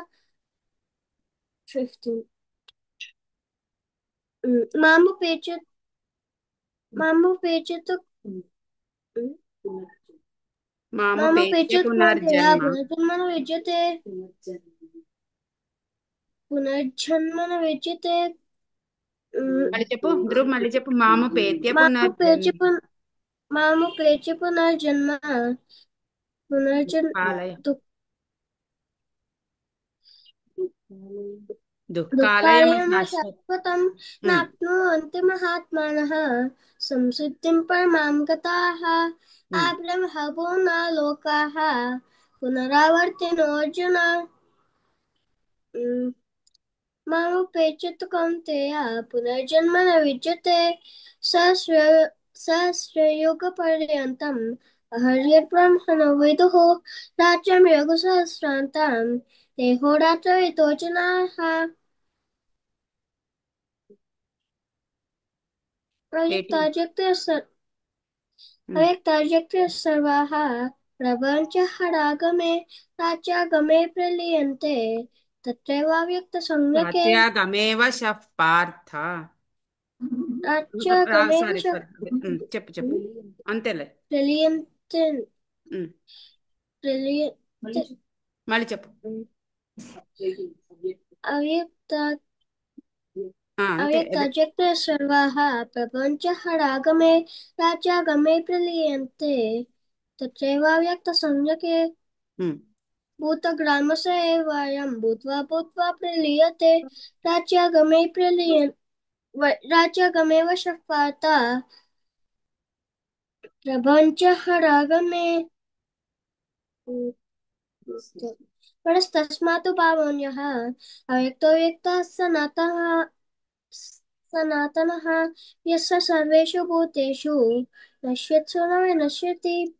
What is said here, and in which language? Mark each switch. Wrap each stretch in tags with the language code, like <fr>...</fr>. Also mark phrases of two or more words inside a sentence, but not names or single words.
<sa>15 मामुपेचेत कौन्तेय पुनर्जन्म न विद्यते.</sa> <te>మళ్ళీ చెప్పు ధ్రువ్, మళ్ళీ చెప్పు. మాముపేత్య</te> <sa>मामुपेत्य पुनर्जन्म కాలయ దుఃఖాలయం శాశ్వత. शाश्वतं नाप्नुवन्ति महात्मानः संसिद्धिं परमां गताः आब्रह्मभुवना लोकाः पुनरावर्तिनो अर्जुन. मामुपेत्य कौन्तेय पुनर्जन्म न विद्यते सहस्रयुगपर्यन्तम् अहर्यब्रह्मणो विदुः राज्यं योगसहस्रान्तं देहोरात्रयतो जनाः. 18. ఉమ్. अव्यक्ताव्यक्तयः सर्वाः प्रपञ्चहरागमे राज्यागमे प्रलीयन्ते तत्रैवाव्यक्तसंज्ञके रात्र्यागमे अवशः पार्थ. राज्यागमेव</sa> <en>సారీ</en> <sa>च</sa> <te>సారీ. చెప్పు చెప్పు. అంతేలే.</te> <sa>प्रलीयन्ते ఉమ్. प्रलीयन्ते</sa> <te>మళ్ళీ చెప్పు.</te> <sa>अव्यक्ता</sa> <te>అంతే అదే.</te> <sa>अव्यक्ताव्यक्तयः सर्वाः प्रपञ्चहरागमे राज्यागमे प्रलीयन्ते तत्रैवाव्यक्तसंज्ञके ఉమ్. भूतग्रामस्य एवायं भूत्वा भूत्वा प्रलीयते राज्यागमे राज्यागमे वशः प्रपञ्चहरागमे परस्तस्मात् भावोऽन्यः अव्यक्तो व्यक्तः सनातनः यस्य सर्वेषु भूतेषु नश्यत्सु न विनश्यति</sa>